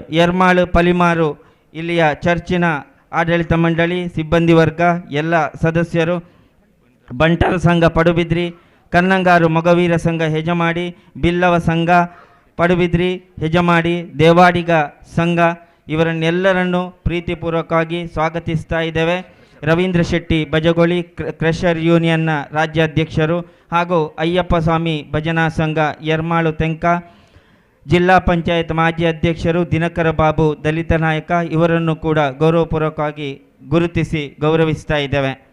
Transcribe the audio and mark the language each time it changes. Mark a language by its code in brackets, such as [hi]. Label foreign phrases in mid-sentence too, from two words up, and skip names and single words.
[kn] ಎರ್ಮಾಳು ಪಲಿಮಾರು ಇಲ್ಲಿಯ ಚರ್ಚಿನ ಆಡಳಿತ ಮಂಡಳಿ ಸಿಬ್ಬಂದಿ ವರ್ಗ ಎಲ್ಲ ಸದಸ್ಯರು, ಬಂಟರ ಸಂಘ ಪಡುಬಿದ್ರಿ, ಕನ್ನಂಗಾರು ಮೊಗವೀರ ಸಂಘ ಹೆಜಮಾಡಿ, ಬಿಲ್ಲವ ಸಂಘ ಪಡುಬಿದ್ರಿ ಹೆಜಮಾಡಿ, ದೇವಾಡಿಗ ಸಂಘ ಇವರನ್ನೆಲ್ಲರನ್ನು ಪ್ರೀತಿಪೂರ್ವಕವಾಗಿ ಸ್ವಾಗತಿಸ್ತಾ ಇದ್ದೇವೆ. ರವೀಂದ್ರ ಶೆಟ್ಟಿ ಬಜಗೋಳಿ ಕ್ರಷರ್ ಯೂನಿಯನ್ನ ರಾಜ್ಯಾಧ್ಯಕ್ಷರು ಹಾಗೂ ಅಯ್ಯಪ್ಪ ಸ್ವಾಮಿ ಭಜನಾ ಸಂಘ ಎರ್ಮಾಳು ತೆಂಕ, ಜಿಲ್ಲಾ ಪಂಚಾಯತ್ ಮಾಜಿ ಅಧ್ಯಕ್ಷರು ದಿನಕರ ಬಾಬು ದಲಿತ ನಾಯಕ ಇವರನ್ನು ಕೂಡ ಗೌರವಪೂರ್ವಕವಾಗಿ ಗುರುತಿಸಿ ಗೌರವಿಸ್ತಾ ಇದ್ದೇವೆ.